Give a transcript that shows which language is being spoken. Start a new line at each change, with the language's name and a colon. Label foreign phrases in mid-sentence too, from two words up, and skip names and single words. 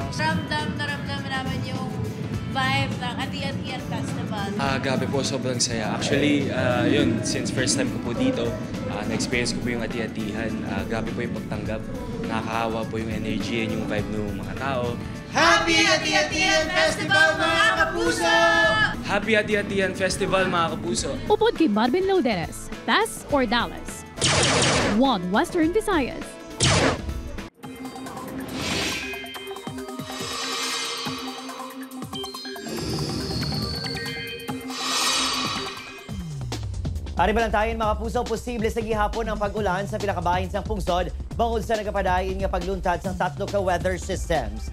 Filipino: Ramdam namin yung vibe ng Ati-Atihan Festival. Grabe po, sobrang saya. Actually, yun, since
English: first time
Filipino: ko po dito, na-experience ko po yung Ati-Atihan. Grabe po yung pagtanggap. Nakakahawa po yung energy and yung vibe ng mga tao. Happy Ati-Atihan Festival, mga kapuso! Happy Ati-Atihan Festival, mga kapuso!
Hiligaynon: Upod kay Marvin Lauderes, Pass or Dallas? One Western Visayas. Ari balantayan mga kapuso, posible sa gihapon ang pag-ulan sa pinakabahin sa pungsod bangod sa nagapadayon nga pagluntad sa tatlo ka
English: weather systems.